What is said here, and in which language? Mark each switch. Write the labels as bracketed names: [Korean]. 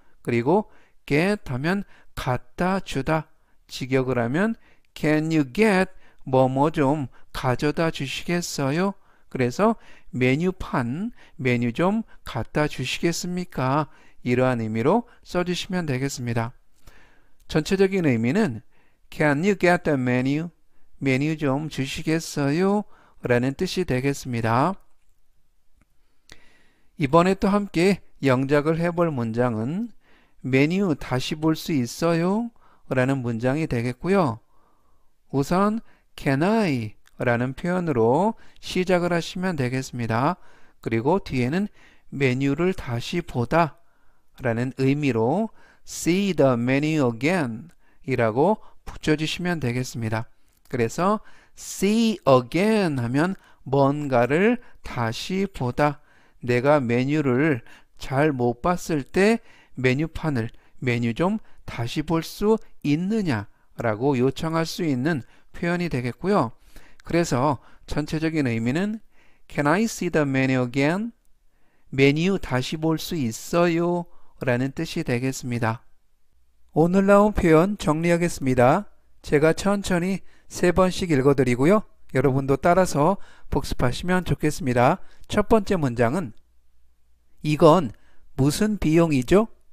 [Korean] 그리고 get 하면 갖다 주다, 직역을 하면 [English] can you get [Korean] 뭐뭐 좀 가져다 주시겠어요? 그래서 메뉴판, 메뉴 좀 갖다 주시겠습니까? 이러한 의미로 써주시면 되겠습니다. 전체적인 의미는 [English] Can you get the menu? [Korean] 메뉴 좀 주시겠어요? 라는 뜻이 되겠습니다. 이번에 또 함께 영작을 해볼 문장은 메뉴 다시 볼 수 있어요? 라는 문장이 되겠고요. 우선 [English] can I [Korean] 라는 표현으로 시작을 하시면 되겠습니다. 그리고 뒤에는 메뉴를 다시 보다 라는 의미로 [English] see the menu again [Korean] 이라고 붙여주시면 되겠습니다. 그래서 [English] see again [Korean] 하면 뭔가를 다시 보다. 내가 메뉴를 잘 못 봤을 때 메뉴 좀 다시 볼 수 있느냐 라고 요청할 수 있는 표현이 되겠고요. 그래서 전체적인 의미는 [English] Can I see the menu again? [Korean] 메뉴 다시 볼 수 있어요? 라는 뜻이 되겠습니다. 오늘 나온 표현 정리하겠습니다. 제가 천천히 3번씩 읽어드리고요. 여러분도 따라서 복습하시면 좋겠습니다. 첫 번째 문장은 이건 무슨 비용이죠?